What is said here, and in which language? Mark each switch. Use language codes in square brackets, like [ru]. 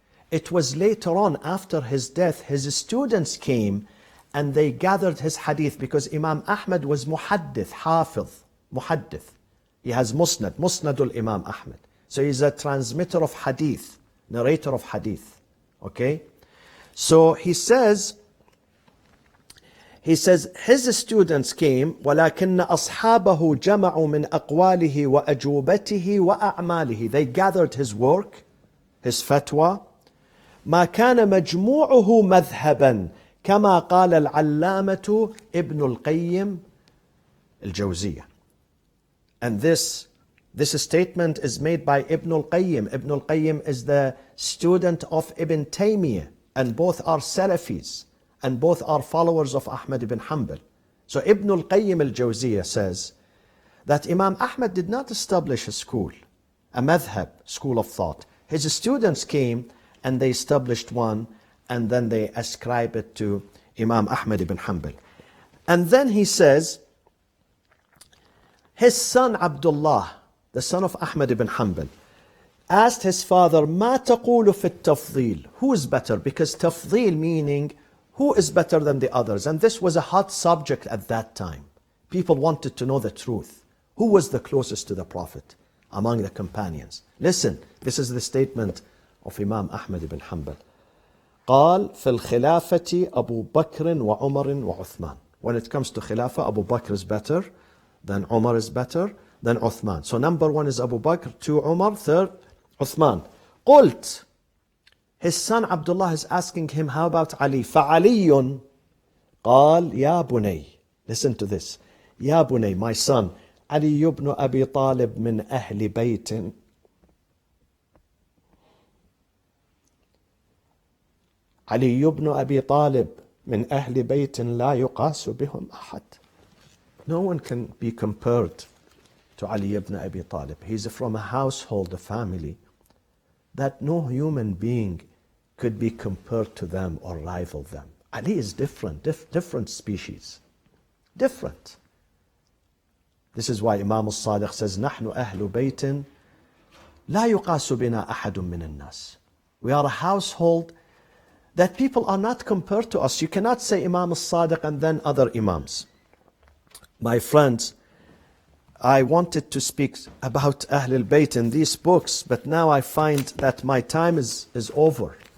[en] It was later on, after his death, his students came and they gathered his hadith, because Imam Ahmed was muhaddith, hafiz, muhaddith. He has musnadul Imam Ahmed. So he's a transmitter of hadith, narrator of hadith. Okay? So he says his students came, [ar] وَلَكِنَّ أَصْحَابَهُ جَمَعُوا مِنْ أَقْوَالِهِ وَأَجُوبَتِهِ وَأَعْمَالِهِ. [en] They gathered his work, his fatwa, [ar] ما كان مجموعه مذهبا كما قال العلامة ابن القيم الجوزية. [en] And this statement is made by Ibn al-Qayyim. Ibn al-Qayyim is the student of Ibn Taymiyyah, and both are Salafis, and both are followers of Ahmed ibn Hanbal. So Ibn al-Qayyim al-Jawziyah says that Imam Ahmed did not establish a school, a madhab, school of thought. His students came and they established one, and then they ascribe it to Imam Ahmed ibn Hanbal. And then he says, his son Abdullah, the son of Ahmed ibn Hanbal, asked his father, [ar] ما تقول في التفضيل? [en] Who is better? Because tafdil meaning who is better than the others. And this was a hot subject at that time. People wanted to know the truth. Who was the closest to the Prophet among the companions? Listen, this is the statement of Imam Ahmed ibn Hanbal. [ar] قال في الخلافة أبو بكر وعمر وعثمان. [en] When it comes to Khilafah, Abu Bakr is better, then Umar is better, then Uthman. So number one is Abu Bakr, two Umar, third Uthman. [ar] قلت, [en] his son Abdullah is asking him, how about Ali? [ar] فعلي قال يا بني. [en] Listen to this. [ar] يا بني, [en] my son, [ar] علي بن أبي طالب من أهل بيت علي بن أبي طالب من أهل بيت لا يقاس بهم أحد. [en] No one can be compared to Ali ibn Abi Talib. He's from a household, a family, that no human being could be compared to them or rival them. Ali is different, different species. Different. This is why Imam al-Sadiq says, [ar] نحن أهل بيت لا يقاس بنا أحد من الناس. [en] We are a household that people are not compared to us. You cannot say Imam al-Sadiq and then other Imams. My friends, I wanted to speak about Ahl al-Bayt in these books, but now I find that my time is over.